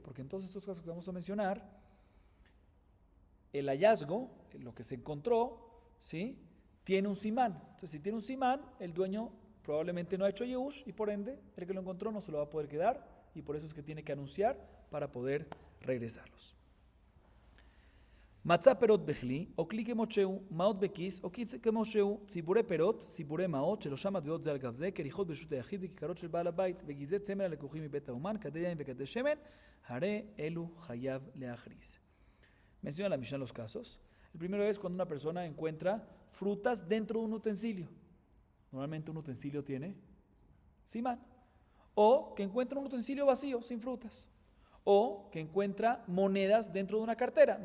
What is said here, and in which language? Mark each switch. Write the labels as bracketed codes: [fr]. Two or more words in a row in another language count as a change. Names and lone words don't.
[es] Porque en todos estos casos que vamos a mencionar, el hallazgo, lo que se encontró, ¿sí?, tiene un simán. Entonces, si tiene un simán, el dueño probablemente no ha hecho Yehush y por ende, el que lo encontró no se lo va a poder quedar y por eso es que tiene que anunciar para poder regresarlos. [he] מצא פירות בכלי, או כלי כמות שהוא, מעות בכיס, או כיס כמות שהוא, צבורי פירות, צבורי מעות, שלושה מטבעות זה על גב זה, כריכות ברשות היחיד וכיכרות של בעל הבית, וגזי צמר הלקוחים מבית האומן, כדי יין וכדי שמן, הרי אלו חייב להכריז. [es] Menciona la Mishnah los casos. El primero es cuando una persona encuentra frutas dentro de un utensilio. Normalmente un utensilio tiene simán. O que encuentra un utensilio vacío, sin frutas. O que encuentra monedas dentro de una cartera.